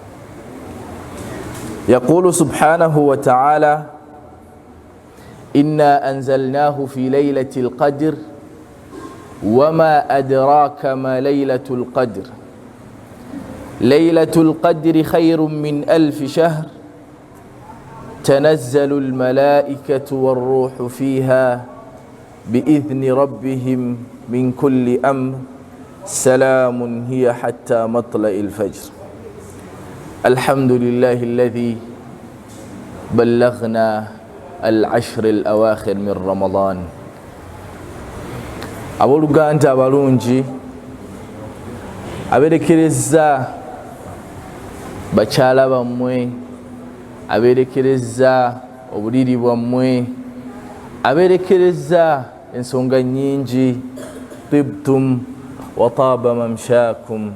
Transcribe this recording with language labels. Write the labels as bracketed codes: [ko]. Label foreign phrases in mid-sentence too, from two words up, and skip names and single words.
[ar] يقول سبحانه وتعالى: إنا أنزلناه في ليلة القدر وما أدراك ما ليلة القدر ليلة القدر خير من 1000 شهر تنزل الملائكة والروح فيها بإذن ربهم من كل أمر سلام هي حتى مطلع الفجر. الحمد لله الذي بلغنا العشر الأواخر من رمضان. [lg] Abooluganda abalungi, abeerekereza bakyala bammwe, abeerekereza obuliri bwammwe, abeerekereza ensonga nnyingi, [ar] طبتم وطاب ممشاكم.